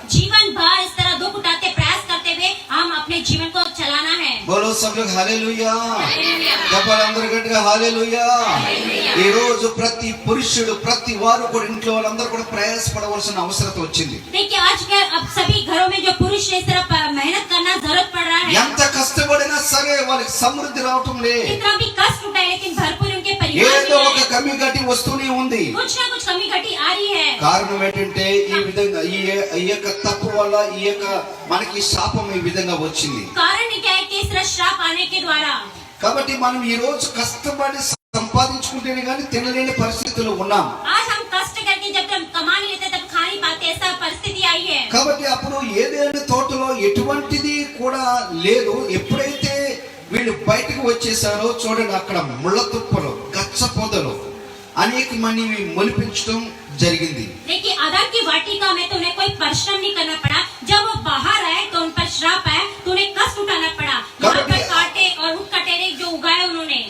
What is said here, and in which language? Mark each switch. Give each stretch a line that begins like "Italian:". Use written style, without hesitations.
Hindi: जीवन भर इस तरह दुख उठाते, प्रयास करते हुए हम अपने जीवन को चलाना है। బోలో सब लोग हालेलुया,
Telugu: చెప్పాలందరూ గట్టిగా
Hindi: हालेलुया.
Telugu: ఈ రోజు ప్రతి పురుషుడు ప్రతి వారు కూడా ఇంట్లో వాళ్ళందరూ కూడా ప్రయాసపడవలసిన అవసరం వచ్చింది.
Hindi: देखिए आजकल अब सभी घरों में जो पुरुष है इस तरह मेहनत करना जरूरत पड़ रहा है।
Telugu: ఎంత కష్టపడినా సరే వాళ్ళకి సమృద్ధి రావటం లే.
Hindi: कितना भी कष्ट उठाए लेकिन भरपूर उनके परिवार
Telugu: ఏదో
Hindi: में
Telugu: ఒక కమి గట్టి వస్తూనే ఉంది.
Hindi: कुछ ना कुछ कमी घटी आ रही है।
Telugu: కారణం ఏంటంటే ఈ విధంగా ఈ యొక్క తప్పు వల్ల ఈ యొక్క మనకి శాపం ఈ విధంగా వచ్చింది.
Hindi: कारण क्या है कि इस तरह श्राप आने के द्वारा,
Telugu: కాబట్టి మనం ఈ రోజు కష్టపడి సంపాదించుకుంటేనే కానీ తినలేని పరిస్థితుల్లో ఉన్నాం.
Hindi: आज हम कष्ट करके जब हम कमा नहीं लेते तब खा नहीं पाते, ऐसा परिस्थिति आई है।
Telugu: కాబట్టి అప్పుడు ఏదేని తోటలో ఎటువంటిది కూడా లేదు. ఎప్పుడైతే వీళ్ళు బయటకు వచ్చేసారో చూడండి, అక్కడ ముళ్ళ తుప్పలు, గచ్చ పొదలు అనేక మంది మొలిపించడం జరిగింది.
Hindi: देखिए आदम की वाटिका में तो उन्हें कोई परिश्रम नहीं करना पड़ा, जब वो बाहर आए तो उन पर श्राप आया तो उन्हें कष्ट उठाना पड़ा। यहाँ पर कांटे और उस कटेरे जो उगाए उन्होंने,